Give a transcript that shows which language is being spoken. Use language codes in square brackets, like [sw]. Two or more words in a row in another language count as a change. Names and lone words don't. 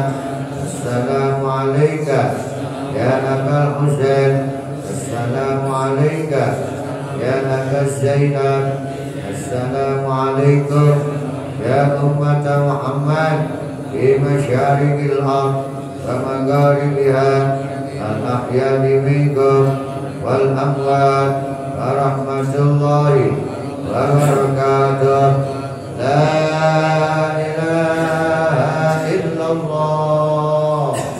[ar] السلام عليكم يا أبا الحسين. السلام عليكم يا أبا زينب. السلام عليكم يا أمة محمد di مشارق الأرض ومغاربها الأحياء منكم والأموات ورحمة الله وبركاته. لا إله إلا الله.